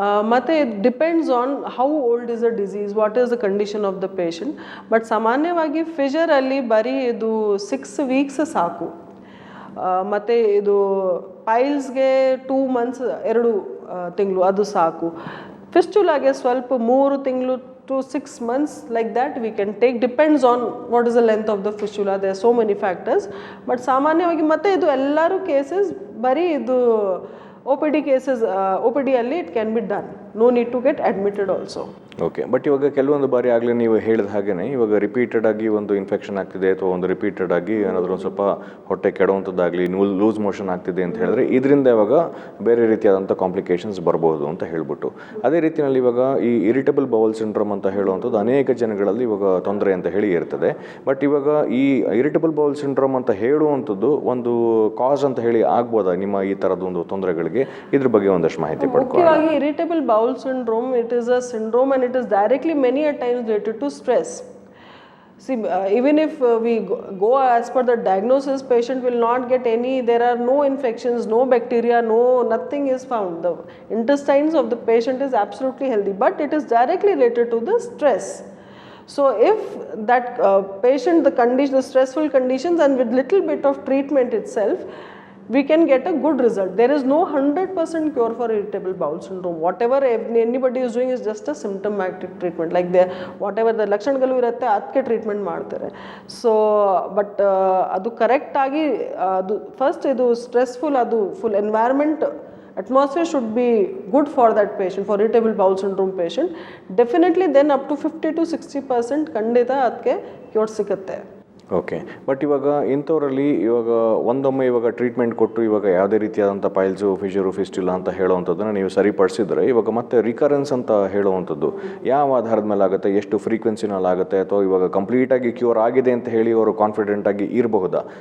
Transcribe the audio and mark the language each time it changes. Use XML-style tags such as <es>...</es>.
<en>ಮತ್ತು it depends on how old is a disease, what is the condition of the patient.</en> <kn>But ಸಾಮಾನ್ಯವಾಗಿ ಫಿಶರಲ್ಲಿ ಬರೀ ಇದು 6 weeks ಸಾಕು. ಮತ್ತು ಇದು ಪೈಲ್ಸ್ಗೆ 2 months 2 ತಿಂಗಳು ಅದು ಸಾಕು. ಫಿಸ್ಟುಲಾಗೆ ಸ್ವಲ್ಪ 3 ತಿಂಗಳು</kn> <en>to 6 months, like that we can take, depends on what is the length of the fistula. There are so many factors. But</en> <kn>ಸಾಮಾನ್ಯವಾಗಿ ಮತ್ತೆ ಇದು ಎಲ್ಲರೂ ಕೇಸಸ್ ಬರೀ ಇದು OPD cases, OPD ಅಲ್ಲಿ</kn> <en>it can be done. No need to get admitted also.</en> <kn>Okay, but ಇವಾಗ ಕೆಲವೊಂದು ಬಾರಿ ಆಗಲೇ ನೀವು ಹೇಳಿದ ಹಾಗೆಯೇ ಇವಾಗ ರಿಪೀಟೆಡ್ ಆಗಿ ಒಂದು ಇನ್ಫೆಕ್ಷನ್ ಆಗ್ತಿದೆ ಅಥವಾ ಒಂದು ರಿಪೀಟೆಡ್ ಆಗಿ ಏನಾದರೂ ಒಂದು ಸ್ವಲ್ಪ ಹೊಟ್ಟೆ ಕೆಡುವಂಥದ್ದಾಗಲಿ ಲೂಸ್ ಮೋಷನ್ ಆಗ್ತಿದೆ ಅಂತ ಹೇಳಿದ್ರೆ ಇದರಿಂದ ಇವಾಗ ಬೇರೆ ರೀತಿಯಾದಂಥ ಕಾಂಪ್ಲಿಕೇಶನ್ಸ್ ಬರ್ಬೋದು ಅಂತ ಹೇಳ್ಬಿಟ್ಟು, ಅದೇ ರೀತಿಯಲ್ಲಿ ಇವಾಗ ಈ ಇರಿಟಬಲ್ ಬೌಲ್ ಸಿಂಡ್ರೋಮ್ ಅಂತ ಹೇಳುವಂಥದ್ದು ಅನೇಕ ಜನಗಳಲ್ಲಿ ಇವಾಗ ತೊಂದರೆ ಅಂತ ಹೇಳಿ ಇರ್ತದೆ. ಬಟ್ ಇವಾಗ ಈ ಇರಿಟಬಲ್ ಬೌಲ್ ಸಿಂಡ್ರೋಮ್ ಅಂತ ಹೇಳುವಂಥದ್ದು ಒಂದು ಕಾಸ್ ಅಂತ ಹೇಳಿ ಆಗ್ಬೋದಾ ನಿಮ್ಮ ಈ ಥರದ ಒಂದು ತೊಂದರೆಗಳಿಗೆ? ಇದ್ರ ಬಗ್ಗೆ ಒಂದಷ್ಟು ಮಾಹಿತಿ ಪಡ್ಕೊಳ್ಳೋಣ.</kn> <en>ಮುಖ್ಯವಾಗಿ irritable bowel syndrome, it is a syndrome and it is directly many a times related to stress. See, even if we go as per the diagnosis, patient will not get any, there are no infections, no bacteria, nothing is found. The intestines of the patient is absolutely healthy, but it is directly related to the stress. So if that patient, the stressful conditions, and with little bit of treatment itself, we can get a good result. There is no 100% cure for irritable bowel syndrome. Whatever anybody is doing is just a symptomatic treatment, like whatever the</en> <kn>ಲಕ್ಷಣಗಳು ಇರುತ್ತೆ ಅದಕ್ಕೆ treatment ಮಾಡ್ತಾರೆ. So but ಅದು ಕರೆಕ್ಟಾಗಿ ಅದು first ಇದು stressful, ಅದು full environment</kn> <en>atmosphere should be good for that patient, for irritable bowel syndrome patient. Definitely then up to 50 to 60%</en> <kn>ಖಂಡಿತ ಅದಕ್ಕೆ ಕ್ಯೂರ್ ಸಿಗುತ್ತೆ. ಓಕೆ, ಬಟ್ ಇವಾಗ ಇಂಥವರಲ್ಲಿ ಇವಾಗ ಒಂದೊಮ್ಮೆ ಇವಾಗ ಟ್ರೀಟ್ಮೆಂಟ್ ಕೊಟ್ಟು ಇವಾಗ ಯಾವುದೇ ರೀತಿಯಾದಂಥ ಪೈಲ್ಸು, ಫಿಶರು, ಫಿಸ್ಟಿಲ್ಲ ಅಂತ ಹೇಳುವಂಥದ್ದನ್ನು ನೀವು ಸರಿಪಡಿಸಿದ್ರೆ ಇವಾಗ ಮತ್ತೆ ರಿಕರೆನ್ಸ್ ಅಂತ ಹೇಳುವಂಥದ್ದು ಯಾವ ಆಧಾರದ ಮೇಲೆ ಆಗುತ್ತೆ, ಎಷ್ಟು ಫ್ರೀಕ್ವೆನ್ಸಿನಲ್ಲಿ ಆಗುತ್ತೆ, ಅಥವಾ ಇವಾಗ ಕಂಪ್ಲೀಟಾಗಿ ಕ್ಯೂರ್ ಆಗಿದೆ ಅಂತ ಹೇಳಿ ಅವರು ಕಾನ್ಫಿಡೆಂಟ್ ಆಗಿ ಇರಬಹುದಾ?</kn>